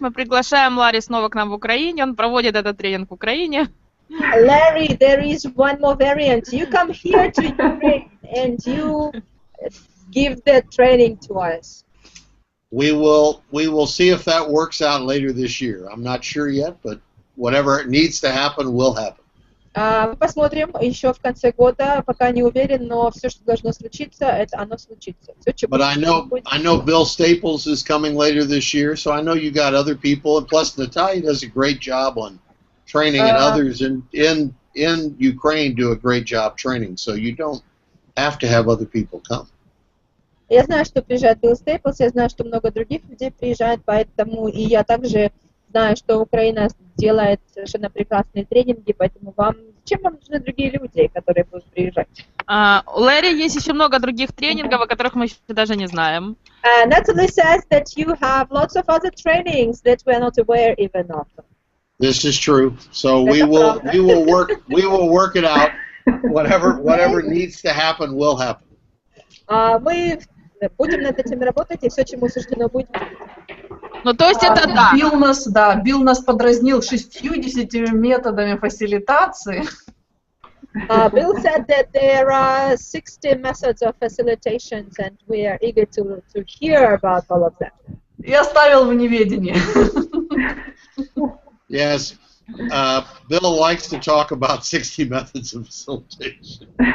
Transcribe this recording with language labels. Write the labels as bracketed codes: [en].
[ru] Мы приглашаем Ларри снова к нам в Украине. Он проводит этот тренинг в Украине. [en] Larry, there is one more variant. You come here to Ukraine and you give the training to us. We will see if that works out later this year. I'm not sure yet, but whatever needs to happen will happen. [ru] Мы посмотрим еще в конце года, пока не уверен, но все, что должно случиться, оно случится. [en] But I know Bill Staples is coming later this year, so I know you got other people, and plus Natalia does a great job on training, and others in Ukraine do a great job training, so you don't have to have other people come. [ru] Я знаю, что приезжает Билл Стейплс, я знаю, что много других людей приезжает, поэтому и я также знаю, что Украина делает совершенно прекрасные тренинги, поэтому зачем вам нужны другие люди, которые будут приезжать? У Лэри есть еще много других тренингов, о которых мы еще даже не знаем. [en] Natalie says that you have lots of other trainings that we are not aware even of. This is true. So we will work it out. Whatever needs to happen will happen. [ru] Мы будем над этим работать, и все, чему суждено быть. Ну, то есть это да. Билл нас подразнил 60 методами фасилитации. [en] Bill said that there are 60 methods of facilitations, and we are eager to hear about all of them. [ru] И оставил в неведении. [en] Yes. Bill likes to talk about 60 methods of facilitation.